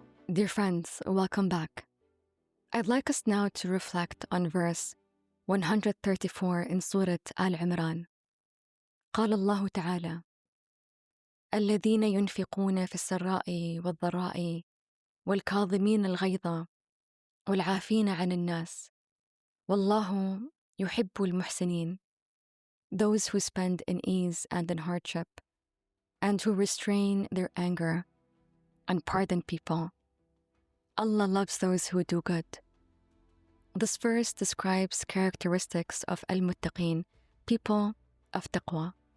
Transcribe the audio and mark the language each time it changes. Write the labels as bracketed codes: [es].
[en] Dear friends, welcome back. I'd like us now to reflect on verse 134 in Surah Al-Imran. [ar] قال الله تعالى: الذين ينفقون في السراء والضراء والكاظمين الغيظ والعافين عن الناس والله يحب المحسنين. [en] Those who spend in ease and in hardship, and who restrain their anger and pardon people. Allah loves those who do good. This verse describes characteristics of al-muttaqeen, people of taqwa.